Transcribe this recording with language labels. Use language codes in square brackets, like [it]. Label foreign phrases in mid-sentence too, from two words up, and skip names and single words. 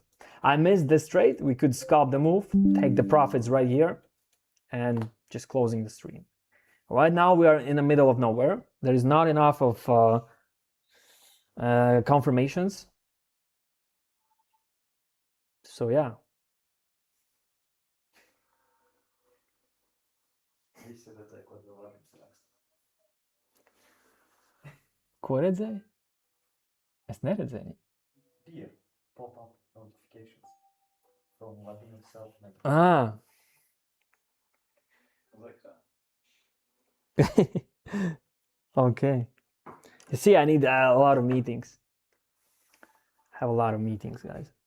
[en] I missed this trade. We could scalp the move, take the profits right here, and just closing the stream. Right now we are in the middle of nowhere. There is not enough of confirmations. So yeah. [lv] Ko redzēji? Es neredzēju. [en] Here, pop-up notifications from Vladimir himself. Ah. Okay. You see, I need a lot of meetings. I have a lot of meetings, guys.